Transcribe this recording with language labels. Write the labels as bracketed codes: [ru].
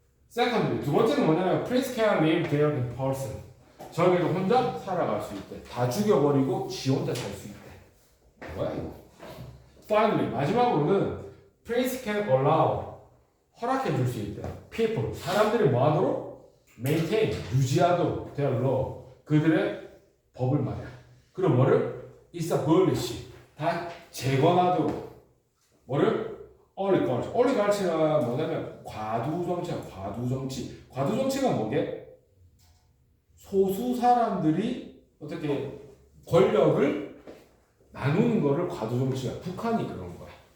[en] Secondly, [ko] 두 번째는 뭐냐면 [en] Prince can live there in person. [ko] 저기도 혼자 살아갈 수 있대. 다 죽여버리고 지 혼자 살 수 있대. 뭐야 이거? [en] Finally, [ko] 마지막으로는 [en] Prince can allow. [ko] 허락해 줄 수 있대. People, 사람들이 뭐 하도록? [en] Maintain, [ko] 유지하도록 [en] their law. [ko] 그들의 법을 말이야. 그럼 뭐를? establish, 다 재건하도록. 뭐를? oligarchy. oligarchy가 뭐냐면 과두정치야. 과두정치. 과두정치가 뭐게? 소수 사람들이 어떻게 권력을 나누는 거를 과두정치야. 북한이 그런 거야.